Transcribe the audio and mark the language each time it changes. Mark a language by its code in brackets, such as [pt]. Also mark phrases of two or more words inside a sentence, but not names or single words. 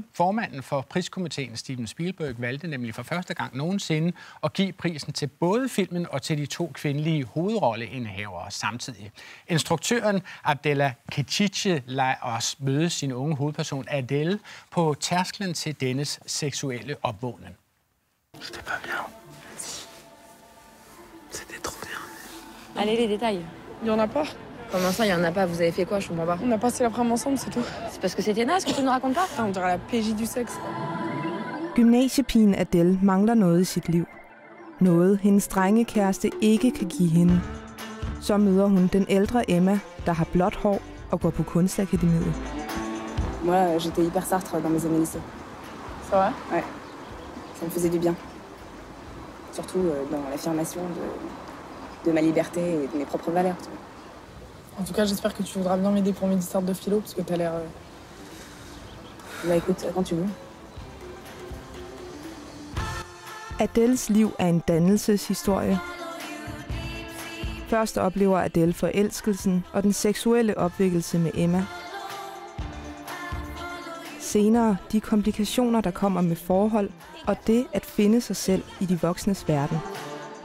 [da] Formanden for priskomiteen, Steven Spielberg, valgte nemlig for første gang nogensinde at give prisen til både filmen og til de to kvindelige hovedrolleindehavere samtidig. Instruktøren Abdella Kecici lader os møde sin unge hovedperson Adele på tærsklen til dennes seksuelle opvågnen. [fr] C'était pas bien. C'était trop bien. Allez, les détails. Il y en a pas. Comment ça, il y en a pas? Vous avez fait quoi? Je comprends pas. On a passé l'après-midi ensemble, c'est tout. C'est parce que c'était naze que tu ne racontes pas? On dirait la PJ du sexe. [da] Gymnasiepigen Adele mangler noget i sit liv. Noget, hendes drengekæreste ikke kan give hende. Så møder hun den ældre Emma, der har blåt hår og går på kunstakademiet. [fr] Moi, j'étais hyper Sartre dans mes années lycée. C'est vrai? Ouais. Ça me faisait du bien. Surtout dans l'affirmation de ma liberté et de mes propres valeurs. Tu vois. En tout cas, j'espère que tu voudras bien m'aider pour mes dissertes de philo, parce que t'as l'air... Bah écoute, quand tu veux. [da] Adeles liv er en dannelseshistorie. Først oplever Adele forelskelsen og den seksuelle opvækkelse med Emma. Senere de komplikationer, der kommer med forhold, og det at finde sig selv i de voksnes verden.